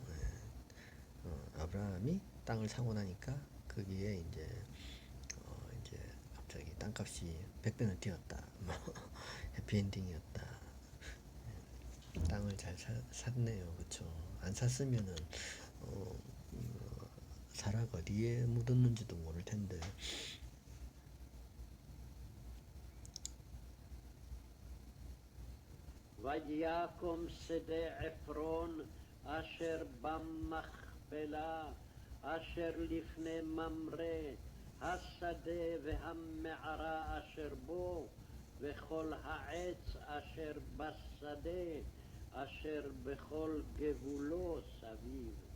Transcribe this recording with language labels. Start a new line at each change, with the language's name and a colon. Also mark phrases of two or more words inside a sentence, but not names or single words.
Korean: 아브라함이 땅을 사고 나니까 거기에 이제 갑자기 땅값이 100배는 뛰었다. 해피엔딩이었다. 땅을 잘 샀네요. 그쵸? 안 샀으면은 사라가 어디에 묻었는지도 모를 텐데.
Hebrew: ויקום שדה עפרון אשר במכפלה אשר לפני ממרא השדה והמערה אשר בו וכל העץ אשר בשדה אשר בכל גבולו סביב.